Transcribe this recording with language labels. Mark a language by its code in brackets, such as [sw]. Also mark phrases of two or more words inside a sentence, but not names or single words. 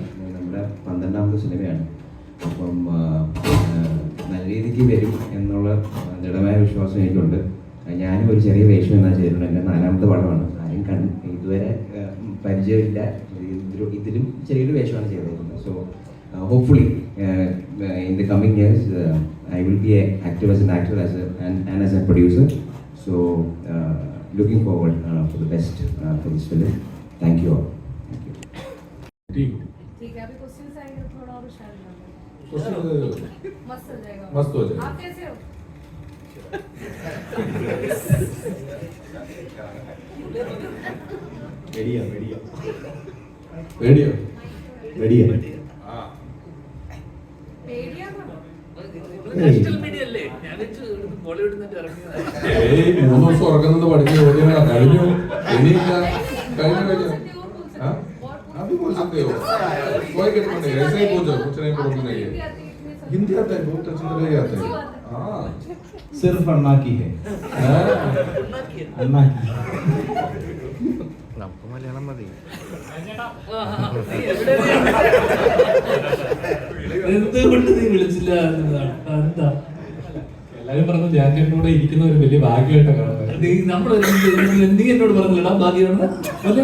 [ml] നമ്മുടെ 12ാമത്തെ സിനിമയാണ്. അപ്പം നല്ല രീതിക്ക് വരും എന്നുള്ള ദൃഢമായ വിശ്വാസം എനിക്കുണ്ട്. ഞാനും ഒരു ചെറിയ വേഷം എന്നാ ചെയ്തിട്ടുണ്ട്. എൻ്റെ 4ാമത്തെ പടമാണ്. ആരും ഇതുവരെ പരിചയമില്ല. ഇതിലും ചെറിയൊരു വേഷമാണ് ചെയ്തിരിക്കുന്നത്. [en] സോ hopefully in the coming years I will be active as an actor and as a producer. So looking forward for the best for this film. Thank you all. Thank you. [hi] ठीक है, अभी क्वेश्चंस आएंगे तो थोड़ा और शायद क्वेश्चन मस्त हो जाएगा. मस्त हो जाएगा. आप कैसे हो? [ml] റെഡിയാ [hi] रेडियो [ml] റെഡിയാ. പേടിയാണോ? ഏയ് 3 ദിവസം ഉറക്കുന്നത് പഠിച്ച ചോദ്യങ്ങളാ. കഴിഞ്ഞു, ഇനിയില്ല. കഴിഞ്ഞു. [hi] हाँ अभी बोल सकते हो, कोई दिक्कत नहीं. ऐसे ही पूछो, कुछ नहीं प्रॉब्लम नहीं है. हिंदी आता है, बहुत अच्छी तरह आता है. हाँ, सिर्फ अन्ना की है. अन्ना की. [ml] എന്തുകൊണ്ട് നീ വിളിച്ചില്ല എന്നതാണ്. എന്താ എല്ലാരും പറഞ്ഞു ജാൻചേട്ടൻ്റെ കൂടെ ഇരിക്കുന്ന ഒരു വലിയ ഭാഗ്യമായിട്ടാണ് കാണുന്നത്. നീ എന്നോട് പറഞ്ഞില്ലടാ ഭാഗ്യമാണ് അല്ലെ?